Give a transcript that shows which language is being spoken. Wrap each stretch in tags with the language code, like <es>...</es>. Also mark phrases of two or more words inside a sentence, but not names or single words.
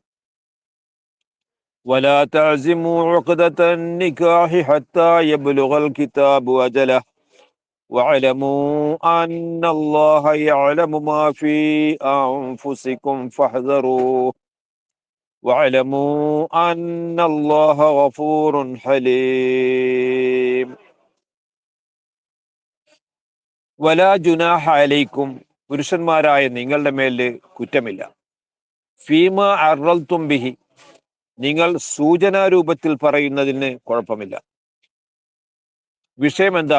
<ar>ولا تعزموا عقدة النكاح حتى يبلغ الكتاب أجله واعلموا أن الله يعلم ما في أنفسكم فاحذروه واعلموا أن الله غفور حليم. ولا جناح عليكم,</ar> <ml>പുരുഷന്മാരായ നിങ്ങളുടെ മേല് കുറ്റമില്ല.</ml> <ar>فيما عرضتم به,</ar> <ml>നിങ്ങൾ സൂചനാ രൂപത്തിൽ പറയുന്നതിന് കുഴപ്പമില്ല. വിഷയം എന്താ?</ml>